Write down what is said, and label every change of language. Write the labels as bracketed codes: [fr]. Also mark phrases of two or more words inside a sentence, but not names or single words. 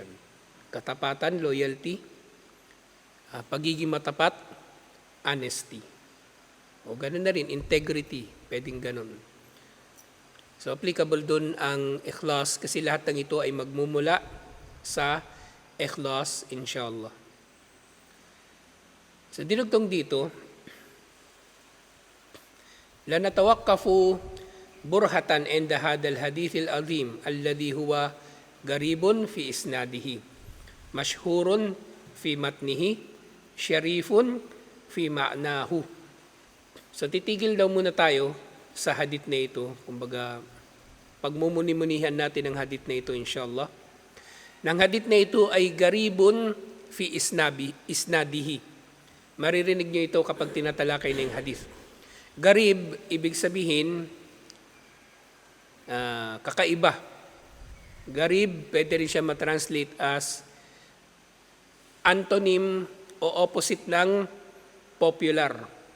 [tl] Katapatan, loyalty, pagiging matapat, honesty. O ganun na rin, integrity. Pwedeng ganun. So applicable dun ang ikhlas kasi lahat ng ito ay magmumula sa ikhlas, inshallah. So dinugtong dito, [ar] لنتوقف برهة عند هذا الحديث العظيم الذي هو غريب في إسناده مشهور في متنه شريف في معناه. [tl] So titigil daw muna tayo sa hadith na ito, kumbaga pagmumuni-munihan natin ang hadith na ito, inshallah. Nang hadith na ito ay [ar] غريب في إسناده. [tl] Maririnig nyo ito kapag tinatalakay na yung hadith. Garib, ibig sabihin, kakaiba. Garib, pwede rin siya matranslate as antonym o opposite ng popular.